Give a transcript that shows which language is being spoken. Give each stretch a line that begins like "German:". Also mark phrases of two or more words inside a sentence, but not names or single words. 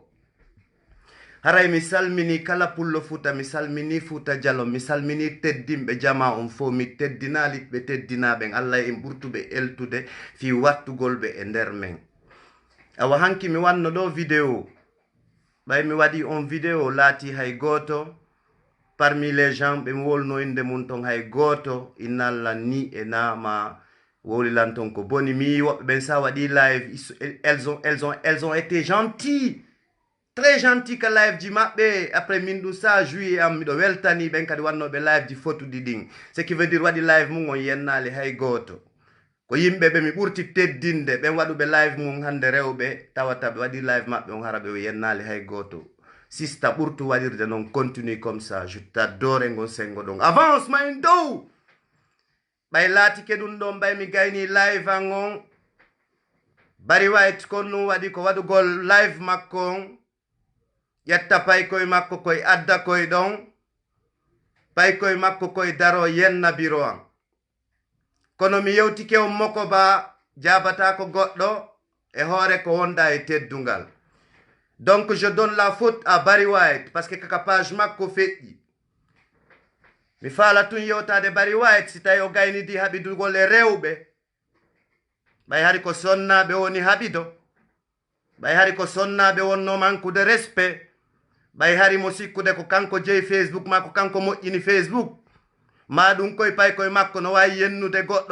Fula: Haray mi salmini kala pullo futa, mi salmini futa jalo, mi salmini teddimɓe jama on fo, mi teddinali ɓe teddinaɓen Allah en ɓurtuɓe eltude fi wattugolɓe e nder men. Awa hanki mi wanno ɗo vidéo ɓay mi waɗi on vidéo laati hay goto
French: parmi les gens
Fula: ɓe mi wolno inde mum ton hay goto innalla ni e nama wolilan ton ko boni mi woɓɓe ɓen sa waɗi live
French: elles ont été gentilles. Très gentil
Fula: ka live ji maɓɓe après min ɗum sa juillet am miɗo weltani ɓen kadi wannoɓe live ji fotuɗi ɗin
French: ce qui veut dire
Fula: waɗi live mum on yennali hay goto ko yimɓe ɓe mi ɓurti teddinde ɓen waɗuɓe live mum hande rewɓe tawata ɓe waɗi live maɓɓe on hara ɓe yennali hay goto sista ɓurtu waɗirde noon
French: continue comme ça je t'adore
Fula: ngon sengo ɗon avance ma en dow ɓay laatike ɗum ɗon ɓay mi gayni live an on Barry White kon ɗum waɗi ko waɗugol live makko on ƴetta paykoye makko koye adda koye ɗon paykoye makko koye daro yenna biro an kono mi yewtike on moko ba jabata ko goɗɗo e hoore ko wonda e teddungal
French: donc je donne la faute à Barry White parce que
Fula: kaka page makko feƴƴi mi faala tun yewtade Barry White si tawi o gaynidi haɓidugol e rewɓe ɓay hari ko sonnaɓe woni haɓido ɓay hari ko sonnaɓe wonno manqude respect ɓay hari mo sikkude ko kanko jeyi Facebook ma ko kanko moƴƴini Facebook ma ɗum koye pay koye makko no wawi yennude goɗɗo